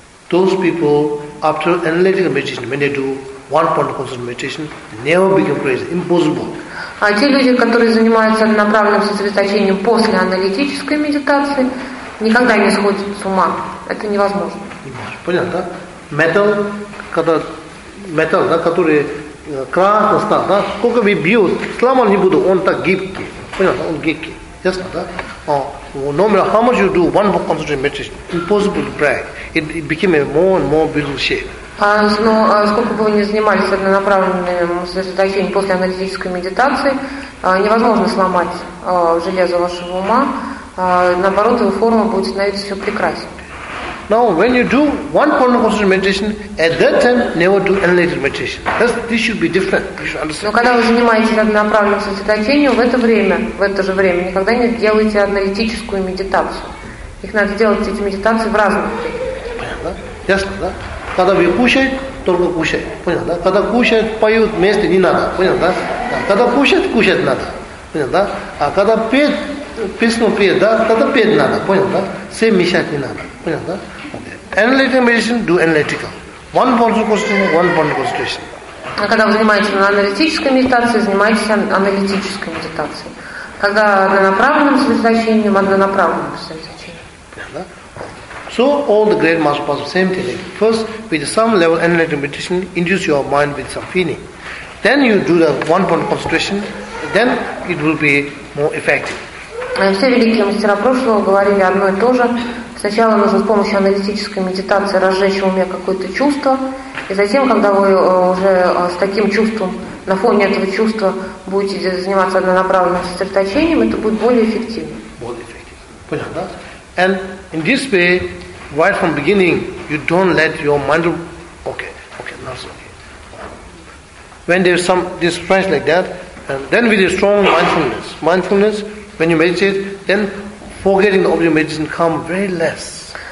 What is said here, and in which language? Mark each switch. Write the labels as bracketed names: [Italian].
[English] Those people after analytical meditation, when they do one point of concentration meditation, never become crazy. Impossible. [Russian] А те люди, которые занимаются направленным сосредоточением после аналитической медитации, никогда не сходят с ума. Это невозможно. Понятно? Metal, когда металл, да, который красный стал, да, сколько вы бьют, сломал не буду, он так гибкий. Понятно, он гибкий. Ясно, да? [English] No matter how much you do, one more concentration meditation, impossible to break. It became a more and more beautiful shape. [Russian] Сколько бы вы ни занимались однонаправленным сосредоточением после аналитической медитации, невозможно сломать железо вашего ума. Наоборот, его форма будет становиться все прекраснее. [English] Now, when you do one point of concentration meditation, at that time, never do analytical meditation. This should be different. You should understand. [Russian] Но когда вы занимаетесь однонаправленным сосредоточением, в это же время, никогда не делайте аналитическую медитацию. Их надо делать, эти медитации, в разных времени. Понятно? Ясно, да? Когда вы кушаете, только кушаете. Понятно, да? Когда кушают, поют вместе, не надо. Понятно, да? Когда кушать надо. Понятно, да? А когда пьют, песню пьют, да? Тогда пьют надо. Понятно, да? Все мешать не надо. [English] Analytical medicine, do analytical. One point of concentration, one point of concentration. [Russian] Когда вы занимаетесь аналитической медитацией, занимайтесь аналитической медитацией. Когда однонаправленным сосредоточением, однонаправленным сосредоточением. [English] So all the great masters, same thing. First, with some level analytical meditation, induce your mind with some feeling. Then you do the one point of concentration, then it will be more effective. [Russian] Все великие мастера прошлого говорили одно и то же. Сначала нужно с помощью аналитической медитации разжечь в уме какое-то чувство, и затем, когда вы уже с таким чувством, на фоне этого чувства будете заниматься однонаправленным сосредоточением, это будет более эффективно. Более эффективно. Понятно, да? [English] And in this way, right from beginning, you don't let your mind... Okay, now it's okay. When there's some this fresh like that, and then with a strong mindfulness, when you meditate, then forgetting the object of meditation come very less.